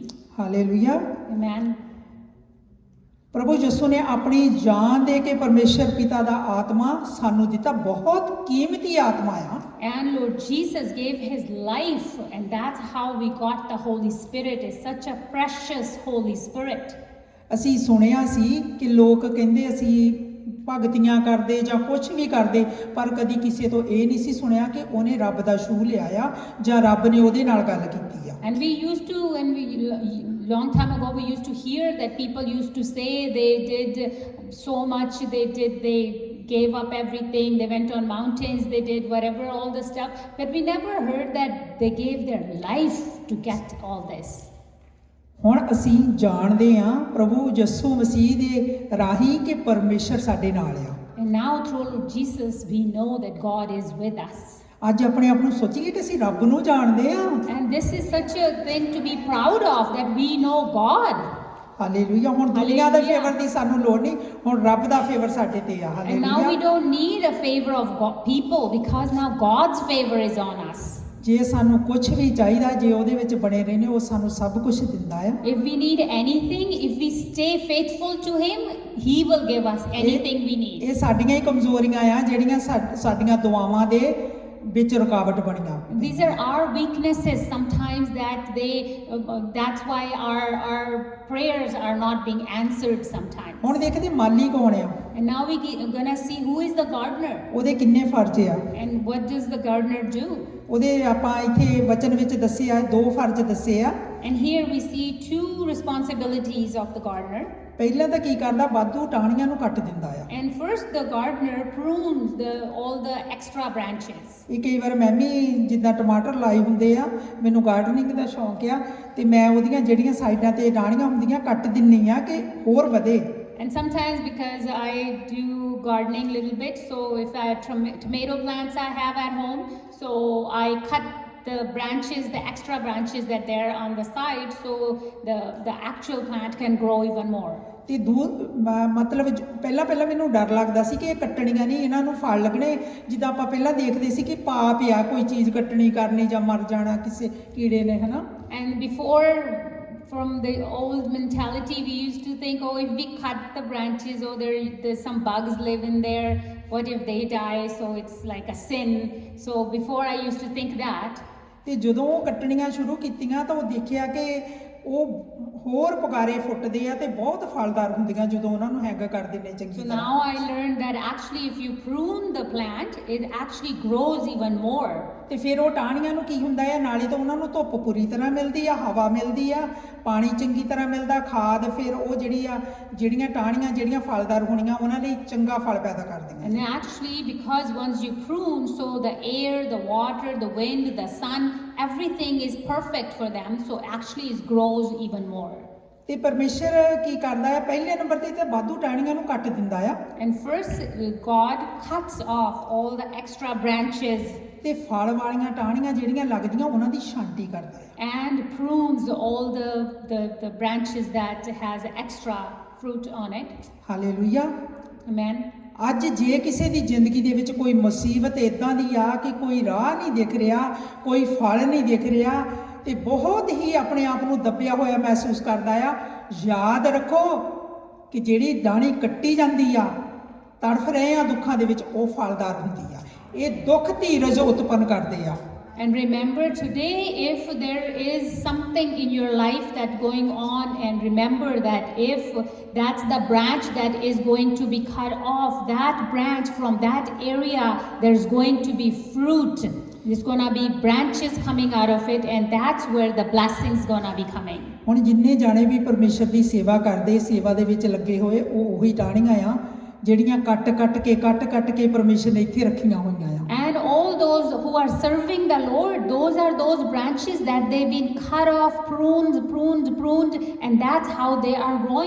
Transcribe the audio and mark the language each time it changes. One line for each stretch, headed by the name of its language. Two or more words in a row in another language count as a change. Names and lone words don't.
Punjabi: ਹਾਲੇਲੂਇਆ।
English: Amen.
Punjabi: ਪ੍ਰਭੂ ਯਿਸੂ ਨੇ ਆਪਣੀ ਜਾਨ ਦੇ ਕੇ ਪਰਮੇਸ਼ਰ ਪਿਤਾ ਦਾ ਆਤਮਾ ਸਾਨੂੰ ਦਿੱਤਾ, ਬਹੁਤ ਕੀਮਤੀ ਆਤਮਾ ਆ।
English: And Lord Jesus gave his life, and that's how we got the Holy Spirit. It's such a precious Holy Spirit.
Punjabi: ਅਸੀਂ ਸੁਣਿਆ ਸੀ ਕਿ ਲੋਕ ਕਹਿੰਦੇ ਅਸੀਂ ਭਗਤੀਆਂ ਕਰਦੇ ਜਾਂ ਕੁਝ ਵੀ ਕਰਦੇ, ਪਰ ਕਦੀ ਕਿਸੇ ਤੋਂ ਇਹ ਨਹੀਂ ਸੀ ਸੁਣਿਆ ਕਿ ਉਹਨੇ ਰੱਬ ਦਾ ਛੂਹ ਲਿਆ ਆ ਜਾਂ ਰੱਬ ਨੇ ਉਹਦੇ ਨਾਲ ਗੱਲ ਕੀਤੀ ਆ।
English: And we used to, long time ago, we used to hear that people used to say they did so much, they gave up everything, they went on mountains, they did whatever, all the stuff, but we never heard that they gave their life to get all this.
Punjabi: ਹੁਣ ਅਸੀਂ ਜਾਣਦੇ ਹਾਂ ਪ੍ਰਭੂ ਯਿਸੂ ਮਸੀਹ ਦੇ ਰਾਹੀਂ ਕਿ ਪਰਮੇਸ਼ਰ ਸਾਡੇ ਨਾਲ ਆ।
English: And now through Lord Jesus we know that God is with us.
Punjabi: ਅੱਜ ਆਪਣੇ ਆਪ ਨੂੰ ਸੋਚੀਏ ਕਿ ਅਸੀਂ ਰੱਬ ਨੂੰ ਜਾਣਦੇ ਹਾਂ।
English: And this is such a thing to be proud of, that we know God.
Punjabi: ਹਾਲੇਲੂਇਆ। ਹੁਣ ਦੁਨੀਆ ਦੇ ਹਾਲੇਲੂਇਆ। ਫੇਵਰ ਦੀ ਸਾਨੂੰ ਲੋੜ ਨਹੀਂ, ਹੁਣ ਰੱਬ ਦਾ ਫੇਵਰ ਸਾਡੇ ਤੇ ਆ।
English: And now we
Punjabi: ਹਾਲੇਲੂਇਆ।
English: don't need a favor of people, because now God's favor is on us.
Punjabi: ਜੇ ਸਾਨੂੰ ਕੁਝ ਵੀ ਚਾਹੀਦਾ, ਜੇ ਉਹਦੇ ਵਿੱਚ ਬਣੇ ਰਹਿੰਦੇ, ਉਹ ਸਾਨੂੰ ਸਭ ਕੁਝ ਦਿੰਦਾ ਆ।
English: If we need anything, if we stay faithful to Him, He will give us anything we need.
Punjabi: ਇਹ ਸਾਡੀਆਂ ਹੀ ਕਮਜ਼ੋਰੀਆਂ ਆ ਜਿਹੜੀਆਂ ਸਾਡੀਆਂ ਦੁਆਵਾਂ ਦੇ ਵਿੱਚ ਰੁਕਾਵਟ ਬਣੀਆਂ।
English: These are our weaknesses sometimes that's why our prayers are not being answered sometimes.
Punjabi: ਹੁਣ ਦੇਖਦੇ ਮਾਲੀ ਕੌਣ ਆ,
English: And now we're gonna see who is the gardener,
Punjabi: ਉਹਦੇ ਕਿੰਨੇ ਫਰਜ਼ ਆ।
English: and what does the gardener do?
Punjabi: ਉਹਦੇ ਆਪਾਂ ਇੱਥੇ ਵਚਨ ਵਿੱਚ ਦੱਸੇ ਆ, 2 ਫਰਜ਼ ਦੱਸੇ ਆ।
English: And here we see 2 responsibilities of the gardener.
Punjabi: ਪਹਿਲਾਂ ਤਾਂ ਕੀ ਕਰਦਾ, ਵਾਧੂ ਟਾਹਣੀਆਂ ਨੂੰ ਕੱਟ ਦਿੰਦਾ ਆ।
English: And first the gardener prunes all the extra branches.
Punjabi: ਇਹ ਕਈ ਵਾਰ ਮੈਂ ਵੀ ਜਿੱਦਾਂ ਟਮਾਟਰ ਲਾਏ ਹੁੰਦੇ ਆ, ਮੈਨੂੰ ਗਾਰਡਨਿੰਗ ਦਾ ਸ਼ੌਂਕ ਆ, ਤੇ ਮੈਂ ਉਹਦੀਆਂ ਜਿਹੜੀਆਂ ਸਾਈਡਾਂ ਤੇ ਟਾਹਣੀਆਂ ਹੁੰਦੀਆਂ ਕੱਟ ਦਿੰਨੀ ਆ ਕਿ ਹੋਰ ਵਧੇ।
English: And sometimes, because I do gardening a little bit, so if I have tomato plants I have at home, so I cut the branches, the extra branches that they're on the side, so the actual plant can grow even more.
Punjabi: ਤੇ ਮਤਲਬ ਪਹਿਲਾਂ ਮੈਨੂੰ ਡਰ ਲੱਗਦਾ ਸੀ ਕਿ ਇਹ ਕੱਟਣੀਆਂ ਨਹੀਂ, ਇਹਨਾਂ ਨੂੰ ਫਲ ਲੱਗਣੇ। ਜਿੱਦਾਂ ਆਪਾਂ ਪਹਿਲਾਂ ਦੇਖਦੇ ਸੀ ਕਿ ਪਾਪ ਆ ਕੋਈ ਚੀਜ਼ ਕੱਟਣੀ ਕਰਨੀ ਜਾਂ ਮਰ ਜਾਣਾ ਕਿਸੇ ਕੀੜੇ ਨੇ, ਹਨਾ।
English: And before, from the old mentality, we used to think, oh, if we cut the branches, oh, there's some bugs live in there, what if they die, so it's like a sin. So before I used to think that.
Punjabi: ਤੇ ਜਦੋਂ ਉਹ ਕੱਟਣੀਆਂ ਸ਼ੁਰੂ ਕੀਤੀਆਂ ਤਾਂ ਉਹ ਦੇਖਿਆ ਕਿ ਉਹ ਹੋਰ ਪਗਾਰੇ ਫੁੱਟਦੇ ਆ ਤੇ ਬਹੁਤ ਫਲਦਾਰ ਹੁੰਦੀਆਂ ਜਦੋਂ ਉਹਨਾਂ ਨੂੰ ਹੈਂਗ ਕਰ ਦਿੰਦੇ ਚੰਗੀ
English: So
Punjabi: ਤਰ੍ਹਾਂ।
English: now I learned that actually if you prune the plant, it actually grows even more.
Punjabi: ਤੇ ਫਿਰ ਉਹ ਟਾਹਣੀਆਂ ਨੂੰ ਕੀ ਹੁੰਦਾ ਹੈ, ਨਾਲੇ ਤਾਂ ਉਹਨਾਂ ਨੂੰ ਧੁੱਪ ਪੂਰੀ ਤਰ੍ਹਾਂ ਮਿਲਦੀ ਆ, ਹਵਾ ਮਿਲਦੀ ਆ, ਪਾਣੀ ਚੰਗੀ ਤਰ੍ਹਾਂ ਮਿਲਦਾ, ਖਾਦ, ਫਿਰ ਉਹ ਜਿਹੜੀਆਂ ਟਾਹਣੀਆਂ ਜਿਹੜੀਆਂ ਫਲਦਾਰ ਹੋਣੀਆਂ ਉਹਨਾਂ ਲਈ ਚੰਗਾ ਫਲ ਪੈਦਾ ਕਰਦੀਆਂ।
English: And actually, because once you prune, so the air, the water, the wind, the sun, everything is perfect for them, so actually it grows even more.
Punjabi: ਤੇ ਪਰਮੇਸ਼ਰ ਕੀ ਕਰਦਾ ਹੈ, ਪਹਿਲੇ ਨੰਬਰ ਤੇ ਵਾਧੂ ਟਾਹਣੀਆਂ ਨੂੰ ਕੱਟ ਦਿੰਦਾ ਆ
English: And first, God cuts off all the extra branches
Punjabi: ਤੇ ਫਲ ਵਾਲੀਆਂ ਟਾਹਣੀਆਂ ਜਿਹੜੀਆਂ ਲੱਗਦੀਆਂ ਉਹਨਾਂ ਦੀ ਛਾਂਟੀ ਕਰਦਾ ਹੈ।
English: and prunes all the branches that has extra fruit on it.
Punjabi: ਹਾਲੇਲੂਇਆ।
English: Amen.
Punjabi: ਅੱਜ ਜੇ ਕਿਸੇ ਦੀ ਜ਼ਿੰਦਗੀ ਦੇ ਵਿੱਚ ਕੋਈ ਮੁਸੀਬਤ ਇਦਾਂ ਦੀ ਆ ਕਿ ਕੋਈ ਰਾਹ ਨਹੀਂ ਦਿਖ ਰਿਹਾ, ਕੋਈ ਫਲ ਨਹੀਂ ਦਿਖ ਰਿਹਾ ਤੇ ਬਹੁਤ ਹੀ ਆਪਣੇ ਆਪ ਨੂੰ ਦੱਬਿਆ ਹੋਇਆ ਮਹਿਸੂਸ ਕਰਦਾ ਆ, ਯਾਦ ਰੱਖੋ ਕਿ ਜਿਹੜੀ ਦਾਣੀ ਕੱਟੀ ਜਾਂਦੀ ਆ, ਤੜਫ ਰਹੇ ਆ ਦੁੱਖਾਂ ਦੇ ਵਿੱਚ, ਉਹ ਫਲਦਾਰ ਹੁੰਦੀ ਆ। ਇਹ ਦੁੱਖ ਧੀਰਜ ਉਤਪੰਨ ਕਰਦੇ ਆ।
English: And remember today, if there is something in your life that going on, and remember that if that's the branch that is going to be cut off, that branch from that area, there's going to be fruit. There's going to be branches coming out of it, and that's where the blessings going to be coming.
Punjabi: ਹੁਣ ਜਿੰਨੇ ਜਾਣੇ ਵੀ ਪਰਮੇਸ਼ਰ ਦੀ ਸੇਵਾ ਕਰਦੇ, ਸੇਵਾ ਦੇ ਵਿੱਚ ਲੱਗੇ ਹੋਏ, ਉਹ ਉਹੀ ਟਾਹਣੀਆਂ ਆ ਜਿਹੜੀਆਂ ਕੱਟ ਕੇ ਪਰਮੇਸ਼ਰ ਨੇ ਇੱਥੇ ਰੱਖੀਆਂ ਹੋਈਆਂ ਆ।
English: And all those who are serving the Lord, those are those branches that they've been cut off, pruned, and that's how they are growing.